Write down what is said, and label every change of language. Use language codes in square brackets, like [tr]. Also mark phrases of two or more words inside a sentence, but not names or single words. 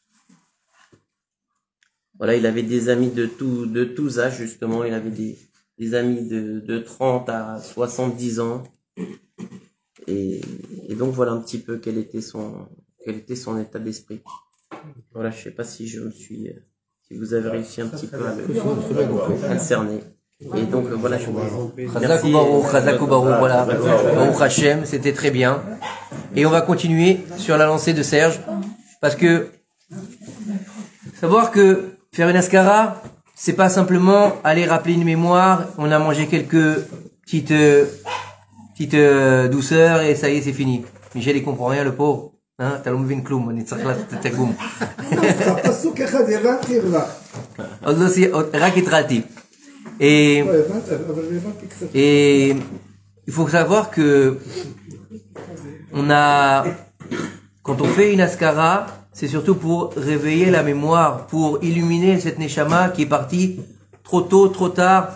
[fr] Voilà, il avait des amis de tous âges justement, il avait des amis de 30 à 70 ans. Et donc voilà un petit peu quel était son état d'esprit. Voilà, je sais pas si si vous avez réussi un petit peu à le cerner. Et donc voilà, je vous remercie. [he] חזק ברוך, voilà. ברוך השם, [fr] c'était très bien. Et on va continuer sur la lancée de Serge, parce que savoir que faire une askara, c'est pas simplement aller rappeler une mémoire, on a mangé quelques petites douceurs et ça y est, c'est fini. Michel, il comprend rien, le pauvre. Hein, t'as l'homme vin kloum, on est tsakh la tegoum. [he] רק התחלתי. [fr] Et il faut savoir que quand on fait une askara, c'est surtout pour réveiller la mémoire, pour illuminer cette neshama qui est partie trop tôt, trop tard.